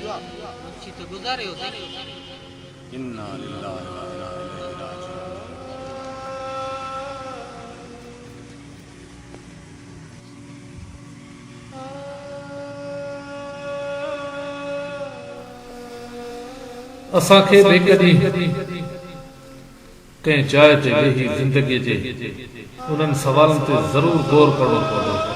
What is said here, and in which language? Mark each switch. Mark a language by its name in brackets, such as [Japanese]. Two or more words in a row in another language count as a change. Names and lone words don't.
[Sindhi] मुंशी तो गुज़ारे हो [Arabic] إنا لله و إنا إليه راجعون. [Sindhi] असांखे बेकॾहिं कंहिं जाइ ते वेही ज़िंदगीअ जे उन्हनि सवालनि ते ज़रूर गौर करणो पवंदो।